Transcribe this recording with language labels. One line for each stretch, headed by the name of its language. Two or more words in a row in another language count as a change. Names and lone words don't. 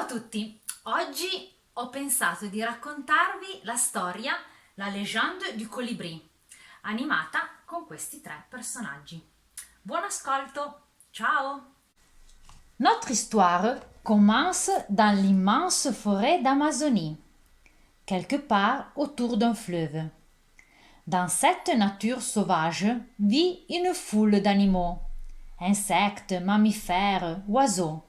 Italian: tutti! Oggi ho pensato di raccontarvi la storia La légende du colibri, animata con questi tre personaggi. Buon ascolto! Ciao!
French: Notre histoire commence dans l'immense forêt d'Amazonie, quelque part autour d'un fleuve. Dans cette nature sauvage vit une foule d'animaux, insectes, mammifères, oiseaux.